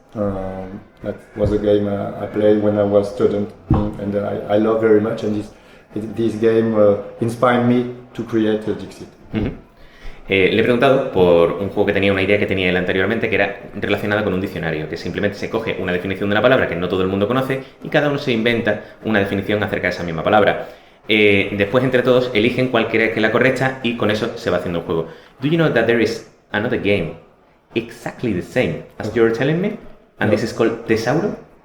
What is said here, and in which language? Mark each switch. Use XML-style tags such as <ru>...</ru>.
<en>That was a game I played when I was a student, and I love very much, and this game inspired me to create Dixit.</en> <es>Le he preguntado por un juego que tenía una idea que tenía él anteriormente, que era relacionada con un diccionario, que simplemente se coge una definición de una palabra que no todo el mundo conoce y cada uno se inventa una definición acerca de esa misma palabra. Después, entre todos, eligen cuál cree que es la correcta y con eso se va haciendo un juego.</es> <en>Do you know that there is another game exactly the same as you're telling me? And this is called Tesauro?</en>